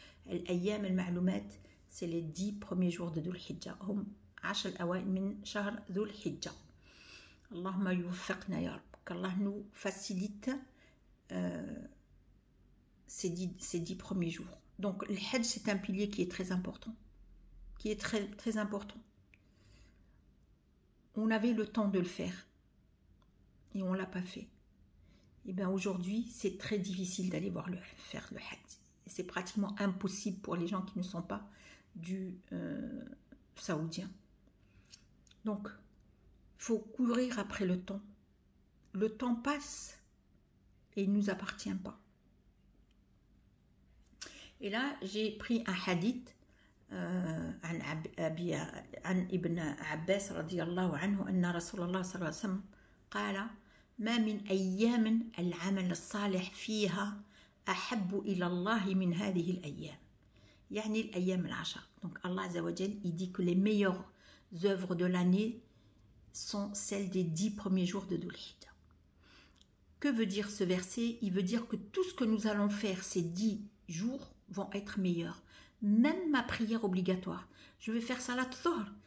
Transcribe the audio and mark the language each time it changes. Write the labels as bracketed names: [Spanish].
[Arabic] الأيام المعلومات, [French] c'est les 10 premiers jours de Dhul Hijjah. [Arabic] هم 10 الأوائل من شهر ذو الحجة. اللهم يوفقنا يا رب. [French] qu'Allah nous facilite ces 10 premiers jours. Donc le Hajj, c'est un pilier qui est très important. Très important. On avait le temps de le faire et on ne l'a pas fait. Et bien aujourd'hui, c'est très difficile d'aller faire le Hajj. C'est pratiquement impossible pour les gens qui ne sont pas du saoudien. Donc, il faut courir après le temps. Le temps passe et il ne nous appartient pas. Et là, j'ai pris un hadith [Arabic] عن ابن عباس رضي الله عنه أن رسول الله صلى الله عليه وسلم قال ما من أيام العمل الصالح فيها أحب إلى الله من هذه الأيام. يعني الأيام العشر. [French] Donc Allah Azza wa Jal, il dit que les meilleures œuvres de l'année sont celles des 10 premiers jours de Dhul Hijjah. Que veut dire ce verset? Il veut dire que tout ce que nous allons faire ces 10 jours vont être meilleurs. Même ma prière obligatoire. Je vais faire Salat Dhuhr.